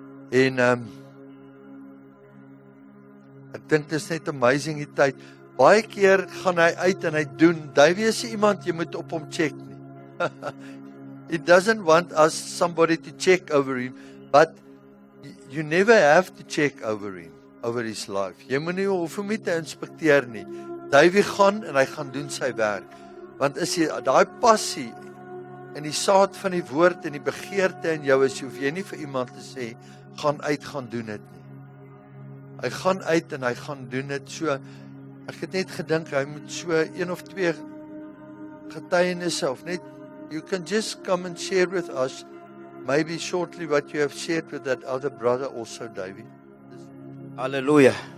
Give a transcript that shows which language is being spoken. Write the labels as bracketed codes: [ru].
[af] En ek dink dit is net amazing die tyd. Baie keer gaan hy uit en hy doen. Davey is iemand jy moet op hom check nie. [en] He doesn't want somebody to check over him, but you never have to check over him, over his life. [af] Jy moet nie hoef hom te inspekteer nie. Davey gaan en hy gaan doen sy werk. Want as jy daai passie en die saad van die woord en die begeerte in jou is, hoef jy nie vir iemand te sê, gaan uit, gaan doen dit nie. Hy gaan uit en hy gaan doen dit. So, ek het net gedink, hy moet so 1 of 2 getuienisse, of net, [en] you can just come and share with us, maybe shortly what you have shared with that other brother also, Davey. Hallelujah.